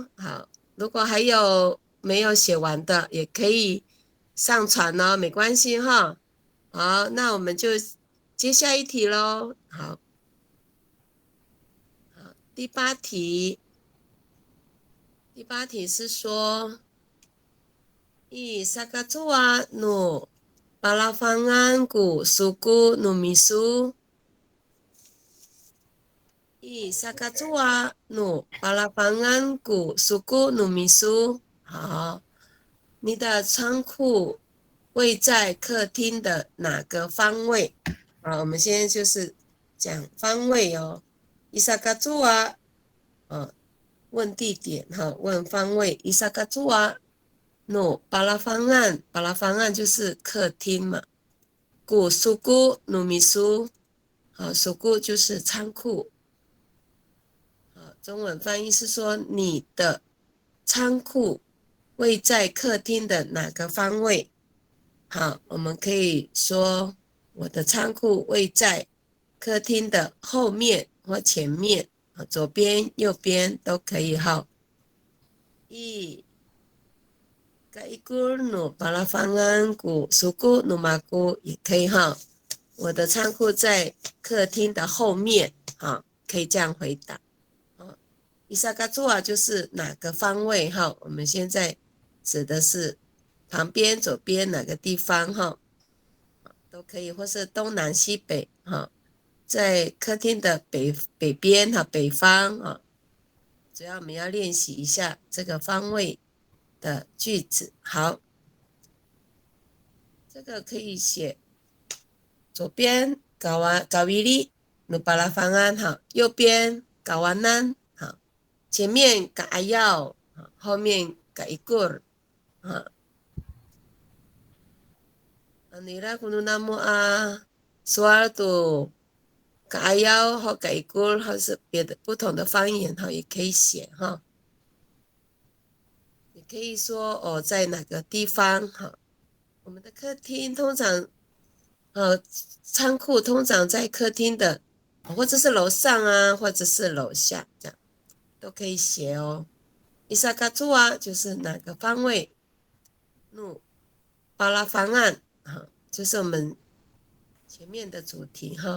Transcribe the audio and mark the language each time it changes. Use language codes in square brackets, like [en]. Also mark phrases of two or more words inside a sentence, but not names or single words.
[zh] 好，如果还有没有写完的，也可以上传哦，没关系哈。好，那我们就接下一题咯。好，第8题，是说 [ami] Sakazua no palafangan ku suku no misu。 Sakazua no palafangan ku suku no misu。 [zh] 好，你的仓库位在客厅的哪个方位？我们现在就是讲方位哦。Sakazua问地点问方位。 [ami] Sakazua no palafangan [zh] 就是客厅嘛。 [ami] ku suku no misu, [zh] 苏古就是仓库。中文翻译是说你的仓库位在客厅的哪个方位？好，我们可以说我的仓库位在客厅的后面或前面，左边右边都可以。 [ami] Kaikur no palafangan ku suku no maku [zh] 也可以我的仓库在客厅的后面，可以这样回答。Isakazua 就是哪个方位我们现在指的是旁边、左边哪个地方哈，都可以，或是东南西北哈，在客厅的北边哈，北方啊，主要我们要练习一下这个方位的句子。好，这个可以写左边 [ami] Kawili nu palafangan [zh] 哈，右边kawanan哈，前面Kayao，后面Kaikur哈。 [ami] Nira kung namo suardo Kayao [zh] 或Kaikur 或是别的不同的方言哈，也可以写哈。也可以说在哪个地方哈。我们的客厅通常仓库通常在客厅的，或者是楼上啊，或者是楼下，这样都可以写哦。Isagatua 就是哪个方位， [ami] nu palafangan [zh] 就是我们前面的主题哈。